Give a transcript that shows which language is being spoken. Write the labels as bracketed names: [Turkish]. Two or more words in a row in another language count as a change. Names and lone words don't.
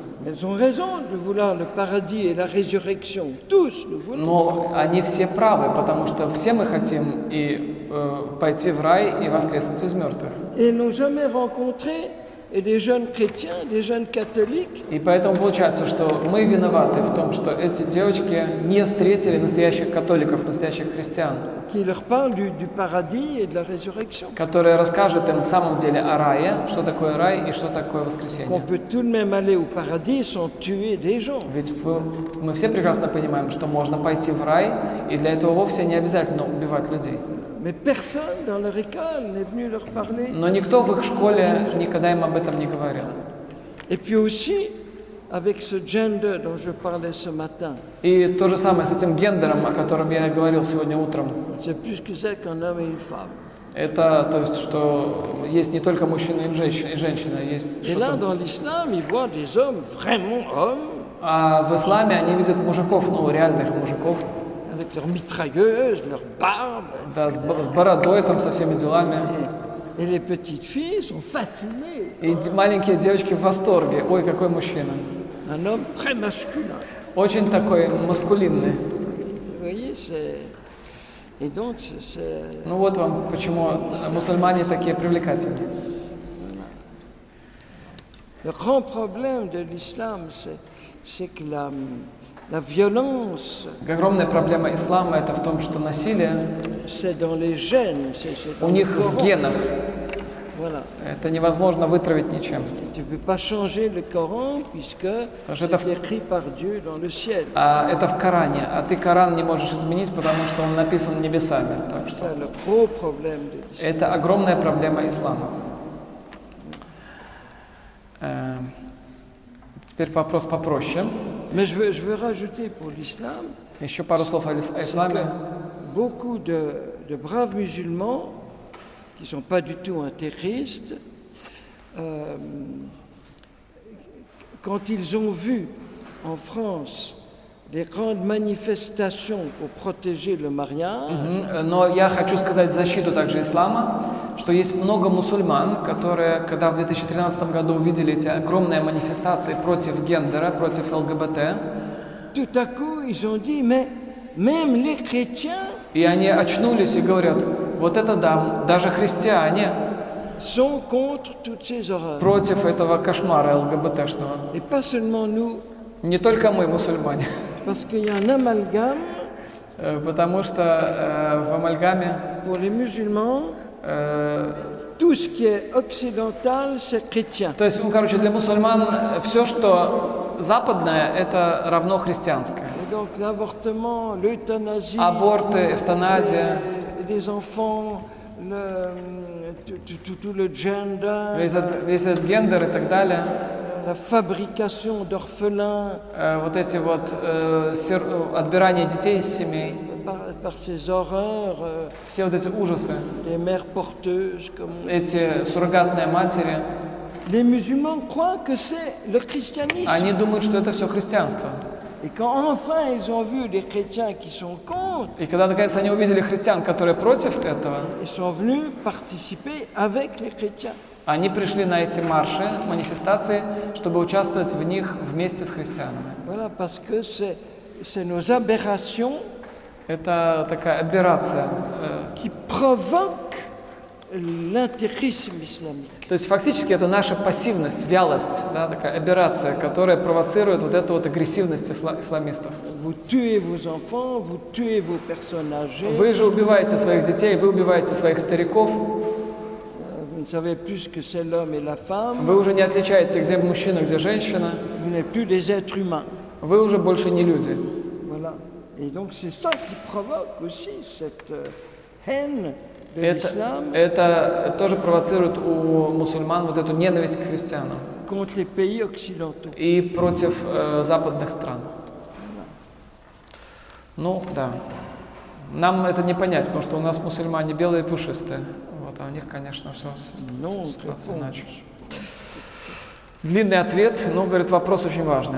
[French] Elles ont raison de vouloir le paradis et la résurrection. Tous nous voulons. [Russian] Но они все правы, потому что все мы хотим и пойти в рай и воскреснуть из мертвых. [French] Et n'ont jamais rencontré des jeunes chrétiens, des jeunes catholiques [Russian] И поэтому получается, что мы виноваты в том, что эти девочки не встретили настоящих католиков, настоящих христиан, [French] qui leur parlent du paradis et de la résurrection. [Russian] которые расскажут им в самом деле о рае, что такое рай и что такое [French] Qu'on [Russian] воскресенье. [French] peut tout de même aller au paradis sans tuer des gens. [Russian] Ведь мы все прекрасно понимаем, что можно пойти в рай, и для этого вовсе не обязательно убивать людей. [French] Mais personne dans leur école n'est venu leur parler. [Russian] Но никто в их школе никогда им об этом не говорил. [French] Et puis aussi, avec ce gender dont je parlais ce matin, [Russian] И то же самое с этим гендером, о котором я говорил сегодня утром. [French] c'est plus que c'est qu'un homme et une femme. [Russian] Это, то есть, что есть не только мужчина и женщина, есть [French] Et là, [Russian] что-то. [French] dans l'islam, ils voient des hommes, vraiment hommes, [Russian] А в исламе они видят мужиков, ну, реальных мужиков, [French] avec leurs mitrailleuses, leurs barbes. [Russian] да, с бородой, там, со всеми делами. [French] Et les petites filles sont fascinées. [Russian] И маленькие девочки в восторге. Ой, какой мужчина. [French] Un homme très masculin. [Russian] Очень такой маскулинный. [French] Vous voyez, c'est... Et donc, c'est... [Russian] Ну вот вам почему мусульмане такие привлекательные. [French] Le grand problème de l'islam, c'est que la violence, [Russian] Огромная проблема ислама это в том, что насилие [French] c'est dans les gènes, c'est dans [Russian] у [French] le [Russian] них в [French] Coran. [Russian] генах. [French] Voilà. [Russian] Это невозможно вытравить ничем. [French] Tu ne peux pas changer le Coran puisque Parce que это c'est écrit par Dieu dans le ciel. [Russian] А это в Коране, а ты Коран не можешь изменить, потому что он написан небесами. Так что [French] C'est le gros problème de l'islam. [Russian] это огромная проблема ислама. Теперь вопрос попроще. [French] Mais je veux rajouter pour l'islam [Russian] Еще пару слов о исламе. [French] beaucoup de braves musulmans qui ne sont pas du tout intégristes, quand ils ont vu en France des grandes manifestations pour protéger le mariage, [Russian] Но я хочу сказать в защиту также ислама, что есть много мусульман, которые, когда в 2013 году увидели эти огромные манифестации против гендера, против ЛГБТ, [French] tout à coup ils ont dit mais même les chrétiens [Russian] и они очнулись и говорят, вот это да, даже христиане [French] sont contre toutes ces horreurs. [Russian] против этого кошмара ЛГБТшного. [French] Et pas seulement nous, [Russian] Не только мы, мусульмане, [French] parce qu'il y a un amalgame [Russian] потому что в амальгаме [French] pour les musulmans, tout ce qui est occidental, c'est chrétien. [Russian] то есть, ну, короче, для мусульман все, что западное, это равно христианское. [French] Et donc l'avortement, l'euthanasie, [Russian] Аборты, эвтаназия, [French] les enfants, tout le gender, [Russian] весь этот гендер и так далее, [French] la fabrication d'orphelins [Russian] вот эти вот отбирание детей из семей, [French] par ces horreurs, [Russian] все вот эти ужасы, [French] des mères porteuses, comme on dit. [Russian] эти суррогатные матери, [French] Les musulmans croient que c'est le christianisme. [Russian] они думают, что это все христианство. [French] Et quand enfin ils ont vu des chrétiens qui sont contre, [Russian] И когда наконец они увидели христиан, которые против этого, [French] ils sont venus participer avec les chrétiens. [Russian] они пришли на эти марши, манифестации, чтобы участвовать в них вместе с христианами. [French] Voilà, parce que c'est nos aberrations [Russian] Это такая аберрация. [French] qui provoquent l'intégrisme islamique. [Russian] То есть фактически это наша пассивность, вялость, да, такая аберрация, которая провоцирует вот эту вот агрессивность исламистов. [French] Vous tuez vos enfants, vous tuez vos personnes âgées, [Russian] Вы же убиваете своих детей, вы убиваете своих стариков, [French] vous ne savez plus ce que c'est l'homme et la femme, [Russian] вы уже не отличаете, где мужчина, где женщина, [French] vous n'êtes plus des êtres humains. [Russian] вы уже больше не люди. [French] Voilà. Et donc c'est ça qui provoque aussi cette haine de l'islam [Russian] Это тоже провоцирует у мусульман вот эту ненависть к христианам [French] contre les pays occidentaux. [Russian] и против западных стран. Ну, да. Нам это не понять, потому что у нас мусульмане белые и пушистые. Вот, а у них, конечно, все [French] Non, [Russian] ситуация [French] très [Russian] иначе. Длинный ответ, но, говорит, вопрос очень важный.